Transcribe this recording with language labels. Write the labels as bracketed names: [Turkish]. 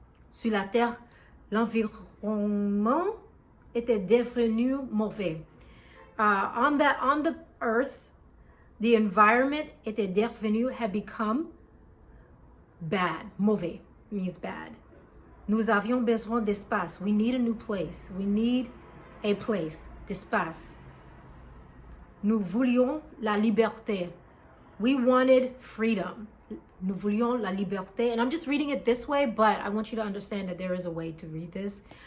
[French] Sur la Terre, l'environnement était devenu mauvais. [English] On the Earth, the environment had become bad. Mauvais means bad. [French] Nous avions besoin d'espace. [English] We need a new place. We need a place, d'espace. [French] Nous voulions la liberté. [English] We wanted freedom. [French] Nous voulions la liberté. [English] And I'm just reading it this way, but I want you to understand that there is a way to read this.